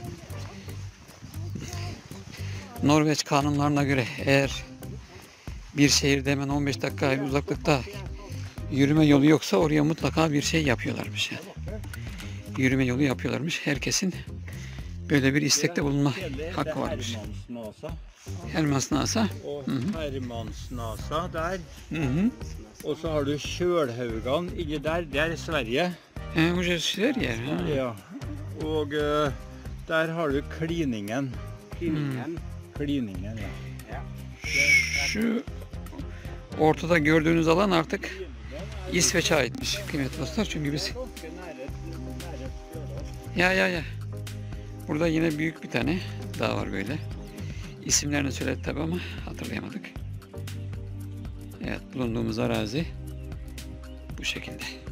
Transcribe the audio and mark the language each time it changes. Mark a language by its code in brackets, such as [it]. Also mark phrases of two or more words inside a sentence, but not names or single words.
[tr] Norveç kanunlarına göre eğer bir şehirde hemen 15 dakika uzaklıkta yürüme yolu yoksa oraya mutlaka bir şey yapıyorlarmış yani. Yürüme yolu yapıyorlarmış. Herkesin böyle bir istekte bulunma hakkı varmış. [no] Hermansnasa. Og Hermansnasa der. Hı hı. Og så har du Kjølhaugan inni der. Det er Sverige. [tr] Bu şeyler yer. Ha. [no] Ja. Og der har du Kliningen. Kliningen, ja. [tr] Şu ortada gördüğünüz alan artık İsveç'e aitmiş kıymetli dostlar. Çünkü biz ya burada yine büyük bir tane dağ var böyle. İsimlerini söyledi tabi ama hatırlayamadık. Evet, bulunduğumuz arazi bu şekilde.